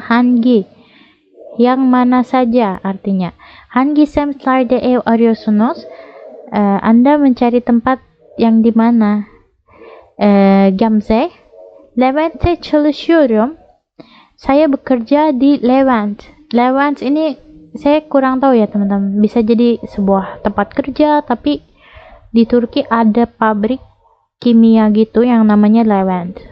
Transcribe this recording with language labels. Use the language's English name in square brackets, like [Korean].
[Indonesian] Hangi, yang mana saja artinya. [Turkish] Hangi semtlerde ev arıyorsunuz? [Indonesian] Anda mencari tempat yang di mana? [Turkish] Gamze, Levent'te çalışıyorum. [Indonesian] Saya bekerja di Levent. Levent ini saya kurang tahu ya teman-teman. Bisa jadi sebuah tempat kerja, tapi di Turki ada pabrik kimia gitu yang namanya Levent.